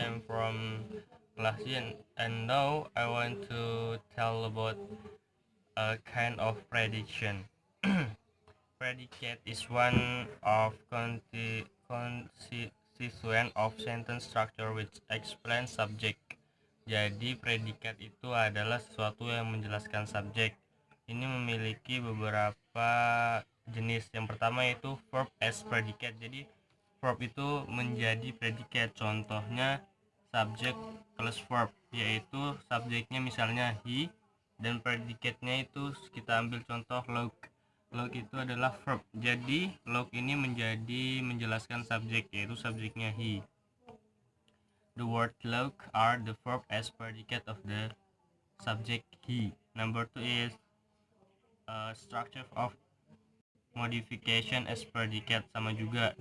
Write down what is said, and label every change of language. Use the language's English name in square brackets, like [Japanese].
[English] I'm from class C, and now I want to tell about a kind of prediction. Predicate is one of constituent of sentence structure which explains subject. [Indonesian] Jadi predikat itu adalah sesuatu yang menjelaskan subjek. Ini memiliki beberapa jenis. Yang pertama yaitu verb as predicate. Jadi verb itu menjadi predikat. Contohnya subject plus verb, yaitu subjeknya misalnya he, dan predikatnya itu kita ambil contoh look. Look itu adalah verb. Jadi look ini menjadi menjelaskan subjek, yaitu subjeknya he. [English] The word look are the verb as predicate of the subject he. Number 2 is structure of modification as predicate, [Indonesian] sama juga.